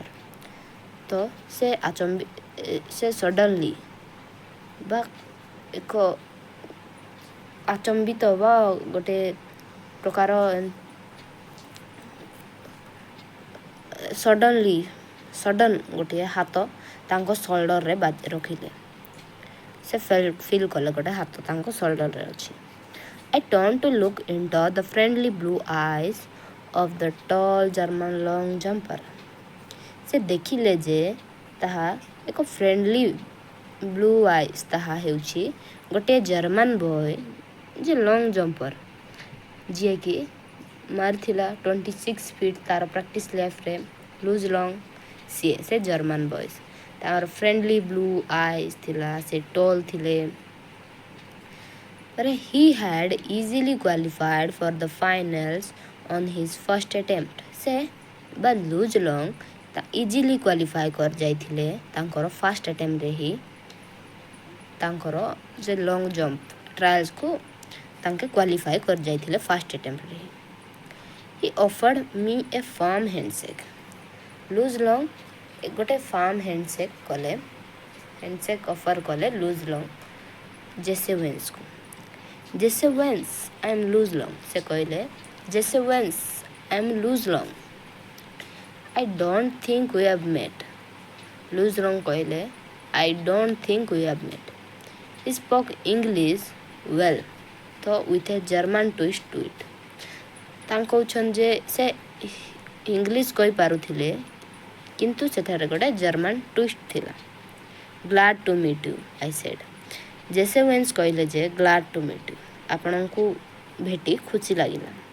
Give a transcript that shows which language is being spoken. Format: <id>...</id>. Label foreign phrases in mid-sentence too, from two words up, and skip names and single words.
<or>ତ ସେ ସଡନ୍ଲି ବା ଏକ ଆଚମ୍ବିତ ବା ଗୋଟେ ପ୍ରକାର ସଡନ୍ ଗୋଟିଏ ହାତ ତାଙ୍କ ସୋଲ୍ଡରରେ ରଖିଲେ। ସେ ଫିଲ୍ କଲେ ଗୋଟେ ହାତ ତାଙ୍କ ସୋଲ୍ଡରରେ ଅଛି।</or> <en>I turned to look into the friendly blue eyes of the tall German long jumper.</en> <or>ସେ ଦେଖିଲେ ଯେ ତାହା ଏକ</or> <en>friendly blue eyes,</en> <or>ତାହା ହେଉଛି ଗୋଟିଏ</or> <en>German boy</en> <or>ଯେ</or> <en>long jumper,</en> <or>ଯିଏକି ମାରିଥିଲା 26 ଫିଟ୍ ତାର</or> <en>practice life ରେ</en> <or>ଲୁଜ୍ ଲଙ୍ଗ୍। ସେ</or> <en>German boys,</en> <or>ତାଙ୍କର</or> <en>friendly blue eyes</en> <or>ଥିଲା, ସେ ଟଲ୍ ଥିଲେ।</or> <en>But he had easily qualified for the finals on his first attempt.</en> <or>ସେ ବା ଲୁଜ୍ ଲଙ୍ଗ୍</or> <en>easily qualify</en> <or>କରିଯାଇଥିଲେ ତାଙ୍କର</or> <en>first attempt ରେ</en> <or>ହିଁ ତାଙ୍କର ଯେ</or> <en>long jump trials କୁ</en> <or>ତାଙ୍କେ କ୍ୱାଲିଫାଏ କରିଯାଇଥିଲେ</or> <en>first attempt ରେ</en> <or>ହିଁ।</or> <en>He offered me a firm handshake.</en> <or>ଲୁଜ୍ ଲଙ୍ଗ୍ ଗୋଟେ</or> <en>firm handshake offer</en> <or>କଲେ ଲୁଜ୍ ଲଙ୍ଗ୍ ଜେସେ ୱେନ୍ସକୁ।</or> <en>Jesse Owens, I am Luz Long.</en> <or>ସେ କହିଲେ</or> <en>Jesse Owens, I am Luz Long. I don't think we have met. ଲୁଜ୍ ଲଙ୍ଗ୍ କହିଲେ I don't think we have met. He spoke English well, though with a German twist to it.</en> <or>ତାଙ୍କ କହୁଛନ୍ତି ଯେ ସେ ଇଂଲିଶ କହିପାରୁଥିଲେ କିନ୍ତୁ ସେଠାରେ ଗୋଟେ</or> <en>German twist</en> <or>ଥିଲା।</or> <en>Glad to meet you, I said.</en> <or>ଜେସେ ୱେନ୍ସ କହିଲେ ଯେ</or> <en>Glad to meet you,</en> <or>ଆପଣଙ୍କୁ ଭେଟି ଖୁସି ଲାଗିଲା।</or>